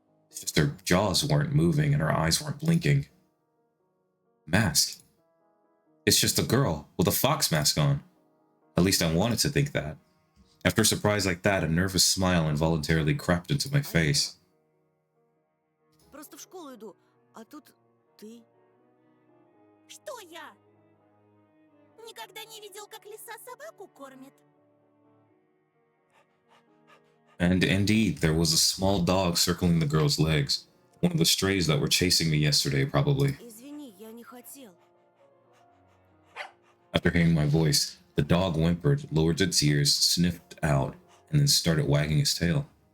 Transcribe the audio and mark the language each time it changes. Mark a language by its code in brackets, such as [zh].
[en] It's just her jaws weren't moving and her eyes weren't blinking. Mask. It's just a girl with a fox mask on. At least I wanted to think that. After a surprise like that, a nervous smile involuntarily crept into my face. [ru] Просто в школу иду, а тут ты. Что я? Никогда не видел, как лиса собаку кормит. [en] And indeed, there was a small dog circling the girl's legs. One of the strays that were chasing me yesterday, probably. [ru] Извини, я не хотел. [en] After hearing my voice, the dog whimpered, lowered its ears, sniffed out, and then started wagging his tail.